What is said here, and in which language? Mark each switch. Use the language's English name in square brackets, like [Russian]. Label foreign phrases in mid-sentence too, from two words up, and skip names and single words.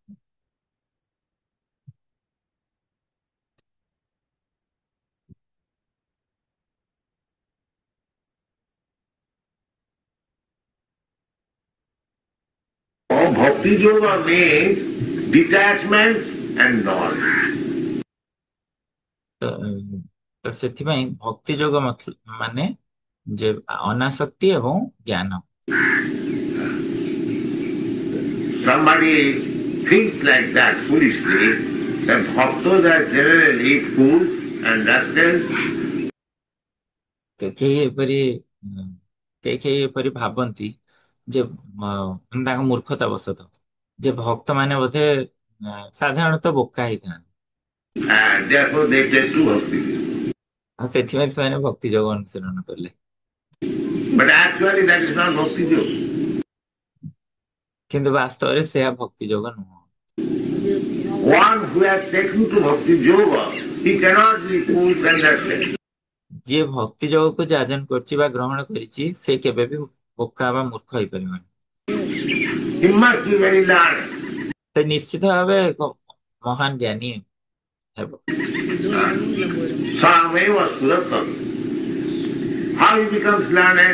[English] Bhakti yoga means detachment and knowledge. [Odia] ତ ସେଥିପାଇଁ ଭକ୍ତି ଯୋଗ ମାନେ ଯେ ଅନାସକ୍ତି ଏବଂ ଜ୍ଞାନ। [English] Somebody thinks like that foolishly that bhaktas are generally fools and rascals. [Odia] କେହି ଏପରି ଭାବନ୍ତି ଯେ ତାଙ୍କ ମୂର୍ଖତା ବଶତଃ ଯେ ଭକ୍ତ ମାନେ ବୋଧେ ସାଧାରଣତଃ ବୋକା ହେଇଥାନ୍ତି। [English] And therefore they take to bhakti. [Odia] ଆଉ ସେଥିପାଇଁ ସେମାନେ ଭକ୍ତି ଯୋଗ ଅନୁସରଣ କଲେ। [English] But actually that is not bhakti yoga. [Odia] କିନ୍ତୁ ବାସ୍ତବରେ ସେହା ଭକ୍ତି ଯୋଗ ନୁହଁ। [English] One who has taken to bhakti yoga, he cannot be fools and rascals. [Odia] ଯିଏ ଭକ୍ତି ଯୋଗକୁ ଯାଜନ କରିଛି ବା ଗ୍ରହଣ କରିଛି, ସେ କେବେ ବି ବୋକା ବା ମୂର୍ଖ ହେଇପାରିବନି। [English] He must be very learned. [Odia] ସେ ନିଶ୍ଚିତ ଭାବେ ଏକ ମହାନ ଜ୍ଞାନୀ ହେବ। [Sanskrit] Swayameva Suratam. [English] How he becomes learned?